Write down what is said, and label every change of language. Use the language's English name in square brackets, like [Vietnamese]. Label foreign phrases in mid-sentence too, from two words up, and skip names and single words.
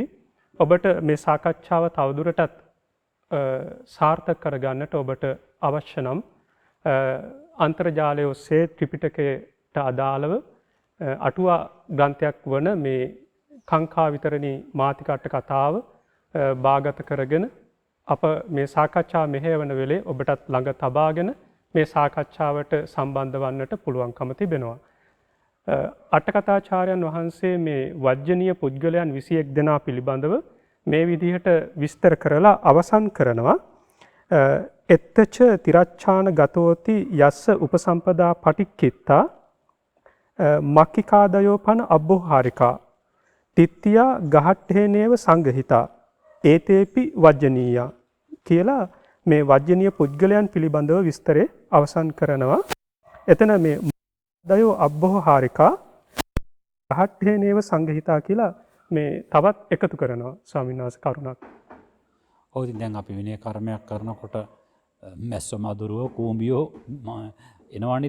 [Sinhala] ඔබට මේ සාකච්ඡාව තවදුරටත් සාර්ථක කරගන්නට ඔබට අවශ්‍ය නම් අන්තර්ජාලය ඔස්සේ ත්‍රිපිටකයට අදාළව අටුවා ග්‍රන්ථයක් වන මේ කාංකා විතරණී මාතිකට්ට කතාව භාගත කරගෙන අප මේ සාකච්ඡා මෙහෙයවන වෙලේ ඔබටත් ළඟ තබාගෙන මේ සාකච්ඡාවට සම්බන්ධ වන්නට පුළුවන්කම තිබෙනවා. අටකථාචාර්යන් වහන්සේ මේ වජ්ජනීය පුද්ගලයන් 21 දෙනා පිළිබඳව මේ විදිහට විස්තර කරලා අවසන් කරනවා. [Pali] එත්තච තිරච්ඡාන ගතෝති යස්ස උපසම්පදා පටික්කිත්තා මක්කිකාදයෝ පන අබ්බෝහාරිකා තිත්තියා ගහට්ඨේනේව සංගහිතා ඒතේපි වජ්ජනීයා [Sinhala] කියලා මේ වජ්ජනීය පුද්ගලයන් පිළිබඳව විස්තරේ අවසන් කරනවා. එතන මේ [Pali] දයෝ අබ්බෝහාරිකා ගහට්ඨේනේව සංගහිතා [Sinhala] කියලා මේ තවත් එකතු කරනවා ස්වාමීන් වහන්සේ කරුණක්. ඔව් ඉතින් දැන් අපි විනය කර්මයක් කරනකොට මැස්ස මදුරුව කූඹියෝ එනවනේ.